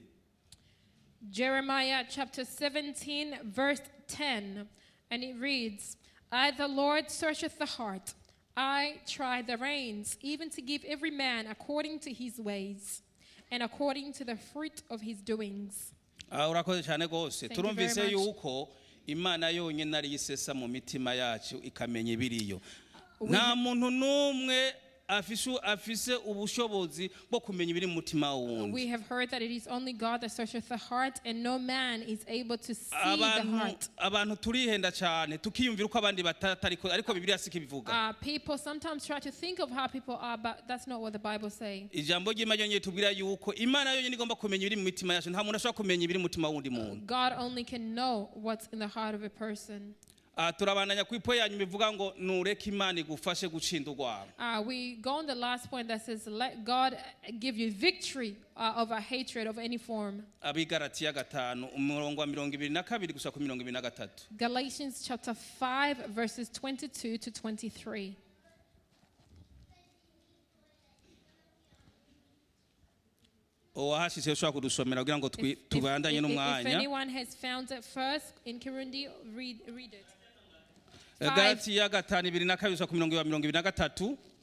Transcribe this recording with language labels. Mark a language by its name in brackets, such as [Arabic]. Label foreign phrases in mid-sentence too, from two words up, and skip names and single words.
[English] Jeremiah chapter 17 verse 10, and it reads, "I the Lord searcheth the heart, I try the reins, even to give every man according to his ways and according to the fruit of his doings." [Rundi] urakoze cyane gose. [English] Thank you very [Rundi] turumvise [English] much. [Rundi] yuko Imana yonyine ari isesa mu mitima yacu ikamenya ibiriyo. Nta muntu numwe afise ubushobozi bwo kumenya ibiri mu mutima wundi. [English] We have heard that it is only God that searcheth the heart, and no man is able to see the heart. [Rundi] abantu turihenda cyane tukiyumvira uko abandi batariko ariko Bibiliya siko bivuga. [English] People sometimes try to think of how people are, but that's not what the Bible says. [Rundi] Ijambo ry'Imana yonyine tubwira yuko Imana yonyine igomba kumenya ibiri mu mitima yacu. Nta muntu ashobora kumenya ibiri mu mutima wundi muntu. [English] God only can know what's in the heart of a person. [Rundi] turabandanya ku ipo yanyu bivuga ngo nureke Imana igufashe gucinda urwanko. [English] We go on the last point that says, let God give you victory over hatred of any form. [Rundi] Abigalatiya 5 umurongo wa 22 gusa ku 23. [English] Galatians chapter 5 verses 22 to 23. [Rundi] Owahashise ushobora kudusomera kugira ngo tubandanye n'umwanya. [English] If anyone has found it first in Kirundi, read it. [Rundi] Galatiya 5:22 gusa ku 23.